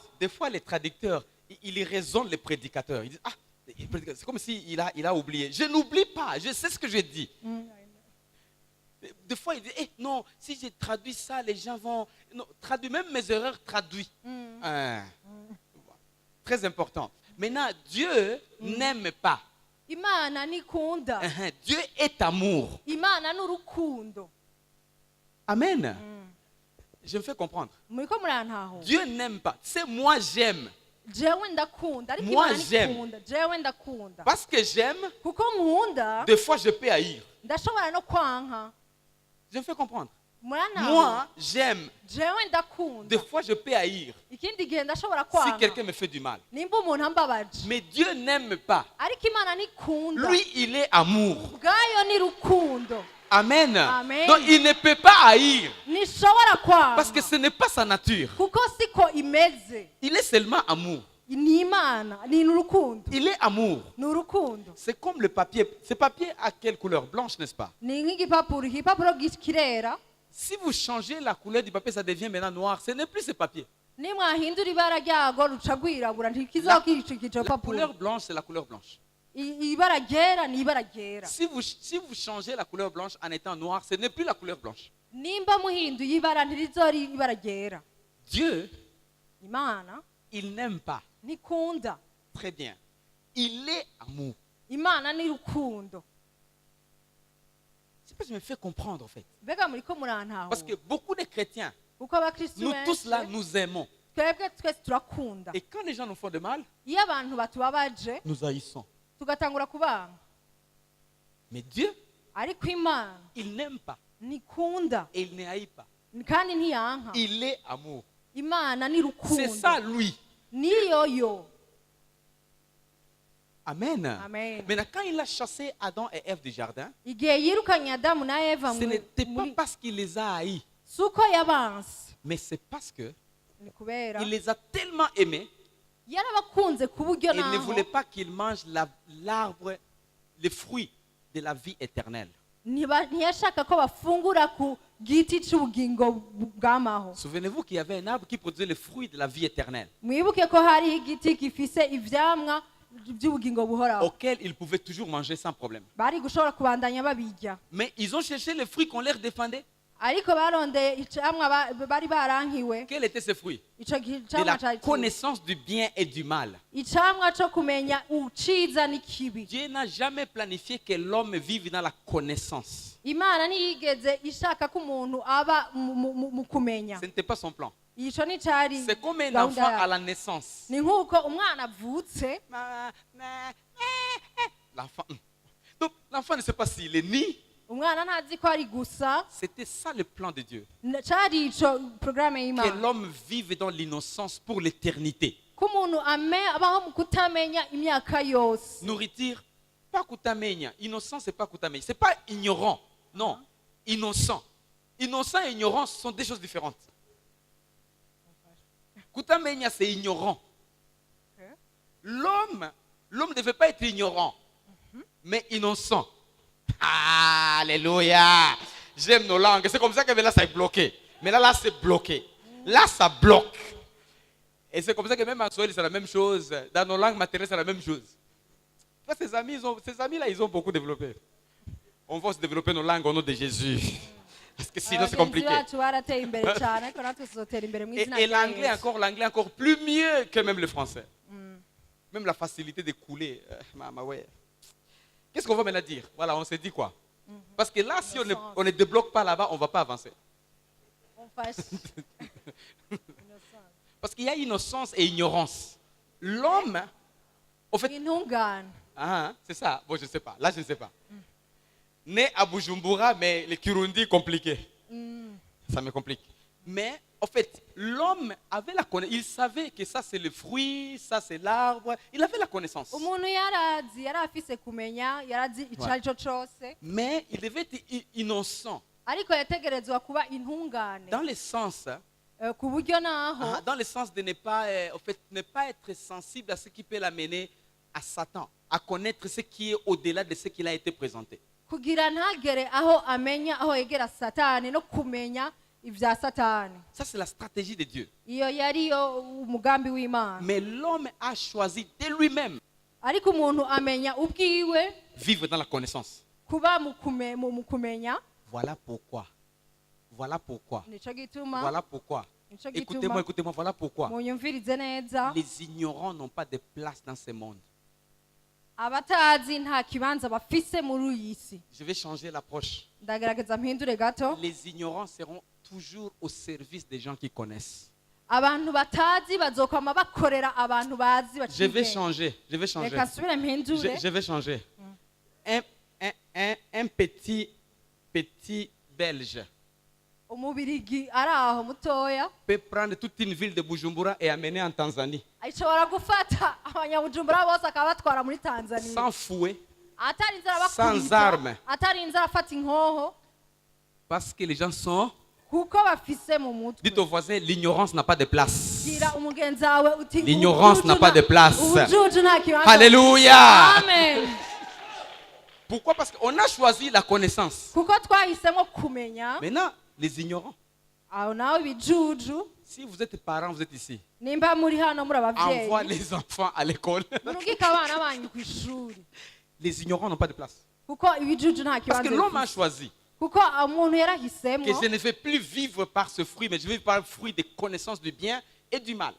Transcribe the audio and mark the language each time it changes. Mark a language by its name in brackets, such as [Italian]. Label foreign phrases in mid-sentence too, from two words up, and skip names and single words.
[French] Des fois, les traducteurs, ils raisonnent les prédicateurs. Ils disent, ah, c'est comme s'il a oublié. Je n'oublie pas, je sais ce que je dis. Des fois, il dit, non, si je traduis ça, les gens vont... Non, traduis, même mes erreurs traduis. Très important. Maintenant, Dieu n'aime pas. [Rundi] Imana nikunda. [French] Dieu est amour. [Rundi] Imana n'urukundo. [French] Amen. Je me fais comprendre. [Rundi] Muriko murantaho. [French] Dieu n'aime pas. C'est moi j'aime. [Rundi] Jewe ndakunda. Ariko [French] Moi, [Rundi] Imana [French] j'aime. [Rundi] nikunda. Jewe ndakunda. [French] Parce que j'aime, [Rundi] Kuko nkunda. [French] des fois je peux haïr. [Rundi] Ndashobora no kwanka. [French] Je me fais comprendre. [Rundi] Murantaho. [French] Moi, j'aime. [Rundi] Jewe ndakunda. [French] Des fois je peux haïr. [Rundi] Ikindi gihe ndashobora [French] Si [Rundi] kwanka. [French] quelqu'un me fait du mal. [Rundi] Nimba umuntu ambabaje. [French] Mais Dieu n'aime pas. [Rundi] Ariko Imana nikunda. [French] Lui, il est amour. [Rundi] Ubwayo ni rukundo. [French] Amen. [Rundi] Amen. [French] Donc il ne peut pas haïr. [Rundi] Nishobora kwanka. [French] Parce que ce n'est pas sa nature. [Rundi] Kuko siko imeze. [French] Il est seulement amour. [Rundi] Ni Imana, ni urukundo. [French] Il est amour. [Rundi] Ni urukundo. [French] C'est comme le papier. Ce papier a quelle couleur? Blanche, n'est-ce pas? [Rundi] Ni nk'igipapuro, igipapuro kirera. [French] Si vous changez la couleur du papier, ça devient maintenant noir. Ce n'est plus ce papier. [Rundi] Nimwahindura ibara ryago ruca rwirabura ntikizokica ico [French] La [Rundi] papuro. [French] couleur blanche, c'est la couleur blanche. [Rundi] Ibara ryera ni ibara ryera. [French] Si vous changez la couleur blanche en étant noir, ce n'est plus la couleur blanche. [Rundi] Nimba muhinduye ibara ntirizori ibara ryera. [French] Dieu, [Rundi] Imana [French] il n'aime pas. [Rundi] nikunda. [French] Très bien. Il est amour. [Rundi] Imana ni rukundo. [French] C'est pas que je me fais comprendre en fait. [Rundi] Mbega muriko murantaho. [French] Parce que beaucoup de chrétiens, [Rundi] Kuko abakristo [French] nous tous là, [Rundi] benshi [French] nous aimons. [Rundi] twebwe twese turakunda. [French] Et quand les gens nous font de mal, [Rundi] Iyo abantu batubabaje [French] nous haïssons. [Rundi] tugatangura kubanga. [French] Mais Dieu, [Rundi] Ariko Imana [French] il n'aime pas. [Rundi] nikunda [French] Et il ne haït pas. [Rundi] kandi ntiyanka. [French] Il est amour. [Rundi] Imana ni rukundo. [French] C'est ça lui. [Rundi] Niyoyo. [French] Amen. [Rundi] Amen. [French] Maintenant, quand il a chassé Adam et Ève du jardin, [Rundi] Igihe yirukanye Adamu na Eva [French] ce n'était pas parce qu'il les a haïs, [Rundi] suko yabanse. [French] mais c'est parce que [Rundi] Ni kubera [French] il les a tellement aimés, [Rundi] yarabakunze ku buryo [French] il ne [Rundi] naho [French] voulait pas qu'ils mangent l'arbre, les fruits de la vie éternelle. [Rundi] ntiyashaka ko bafungura ku giti cy'ubugingo bw'amaho. [French] Souvenez-vous qu'il y avait un arbre qui produisait les fruits de la vie éternelle, [Rundi] Mwibuke ko hariho igiti gifise ivyamwa by'ubugingo buhoraho. [French] auquel ils pouvaient toujours manger sans problème. [Rundi] Bari gushobora kubandanya babirya. [French] Mais ils ont cherché les fruits qu'on leur défendait. [Rundi] Ariko barondeye icamwa bari barankiwe. [French] Quels étaient ces fruits? [Rundi] Ico [French] De [Rundi] camwa [French] la [Rundi] cari [French] connaissance du bien et du mal. [Rundi] icamwa co kumenya uciza n'ikibi. [French] Dieu n'a jamais planifié que l'homme vive dans la connaissance. [Rundi] Imana ntiyigeze ishaka ko umuntu aba mu kumenya. [French] Ce n'était pas son plan. [Rundi] Ico ni cari [French] C'est comme un [Rundi] gahunda [French] enfant [Rundi] yayo. [French] à la naissance. [Rundi] Ni nk'uko umwana avutse [French] L'enfant. Donc, l'enfant ne sait pas s'il est ni. [Rundi] umwana ntazi ko ari gusa. [French] C'était ça le plan de Dieu. [Rundi] Cari ico programme [French] Que [Rundi] y'Imana. [French] l'homme vive dans l'innocence pour l'éternité. [Rundi] Ko umuntu abaho mu kutamenya imyaka yose. [French] Nourriture, pas kutamenya. Innocent, c'est pas kutamenya. C'est pas ignorant. Non. Innocent. Innocent et ignorant sont deux choses différentes. Kutamenya, c'est ignorant. L'homme ne devait pas être ignorant, mais innocent. Alléluia. J'aime nos langues. C'est comme ça que là, ça est bloqué. Mais là, c'est bloqué. Là, ça bloque. Et c'est comme ça que même en Swahili, c'est la même chose. Dans nos langues maternelles, c'est la même chose. Ces amis-là, ils ont beaucoup développé. On va se développer nos langues au nom de Jésus. Parce que sinon c'est [Rundi] abagenzi [French] compliqué. [Rundi] bacu barateye imbere cyane ariko natwe tuzotera imbere mu izina [French] Et [Rundi] rya [French] l'anglais [Rundi] Yesu. [French] encore plus mieux que même le français. Même la facilité de couler. Ouais. Qu'est-ce qu'on va maintenant dire? Voilà, on s'est dit quoi? Parce que là, si on ne débloque pas là-bas, on ne va pas avancer. On fasse Parce qu'il y a innocence et ignorance. L'homme, en fait, [Rundi] intungane. [French] c'est ça. Bon, je ne sais pas. Là, je ne sais pas. Né à Bujumbura, mais le Kirundi compliqué. Ça me complique. Mais en fait, l'homme avait la connaissance. Il savait que ça c'est le fruit, ça c'est l'arbre. Il avait la connaissance. [Rundi] Umuntu yarazi yari afise kumenya yarazi icyo ari cyo cyose [French] Mais il devait être innocent. [Rundi] ariko yategerezwa kuba intungane [French] Dans le sens, [Rundi] ku buryo naho [French] dans le sens de ne pas, en fait, ne pas être sensible à ce qui peut l'amener à Satan, à connaître ce qui est au-delà de ce qu'il a été présenté. [Rundi] kugira ntagere aho amenya aho yegera satani no kumenya ibya satani. [French] Ça c'est la stratégie de Dieu. [Rundi] Iyo yariyo umugambi w'Imana. [French] Mais l'homme a choisi de lui-même [Rundi] Ariko umuntu amenya ubwiwe [French] vivre dans la connaissance. [Rundi] kuba mu kumenya. [French] Voilà pourquoi. Voilà pourquoi. [Rundi] Nico gituma [French] Voilà pourquoi. [Rundi] nico [French] Écoutez-moi, [Rundi] gituma [French] écoutez-moi, voilà pourquoi. [Rundi] munyumvirize neza [French] Les ignorants n'ont pas de place dans ce monde. [Rundi] abatazi nta kibanza bafise muri iyi si. [French] Je vais changer l'approche. [Rundi] Ndagerageza mpindure gato. [French] Les ignorants seront toujours au service des gens qui connaissent. [Rundi] Abantu batazi bazokwama bakorera abantu bazi [French] Je [Rundi] baciye. [French] vais changer. Je vais changer. [Rundi] Reka nsubire mpindure. [French] Je vais changer. Un petit Belge [Rundi] Umubirigi ari aho mutoya [French] peut prendre toute une ville de Bujumbura et amener en Tanzanie. [Rundi] ashobora gufata abanyabujumbura bose akabatwara muri Tanzania. [French] Sans fouet, [Rundi] Atarinze [French] sans [Rundi] arabakubita, [French] armes. [Rundi] atarinze arafata inkoho [French] Parce que les gens sont... [Rundi] kuko bafise mu mutwe. [French] Dites au voisin, l'ignorance n'a pas de place. [Rundi] Gira umugenzi wawe uti [French] L'ignorance n'a pas de place. [Rundi] ubujuju nta kibanza. [French] Alléluia. [Rundi] Amen. [French] Pourquoi? Parce qu'on a choisi la connaissance. [Rundi] Kuko twahisemo kumenya. [French] Maintenant, les ignorants, [Rundi] Aho nawe ibijuju [French] si vous êtes parents, vous êtes ici, [Rundi] nimba muri hano muri [French] envoie [Rundi] abavyeyi [French] les enfants à l'école. [Rundi] murungika abana banyu ku ishuri [French] Les ignorants n'ont pas de place. [Rundi] kuko ibijuju nta [French] Parce [Rundi] kibanza [French] que l'homme a [Rundi] bifise. [French] choisi [Rundi] Kuko umuntu [French] que [Rundi] yarahisemo [French] je ne vais plus vivre par ce fruit, mais je vais vivre par le fruit des connaissances du bien et du mal.